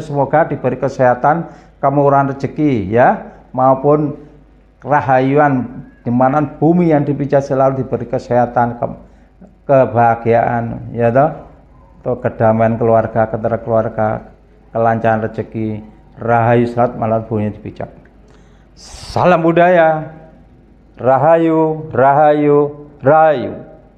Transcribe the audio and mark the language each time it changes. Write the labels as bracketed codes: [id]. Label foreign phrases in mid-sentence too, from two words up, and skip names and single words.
[id] Semoga diberi kesehatan, kemurahan rezeki ya, maupun kerahayuan, di mana bumi yang dipijak selalu diberi kesehatan, kebahagiaan ya toh, kedamaian keluarga, ketara keluarga, kelancaran rezeki, rahayu selamat malam bumi dipijak. Salam budaya, rahayu, rahayu, rahayu.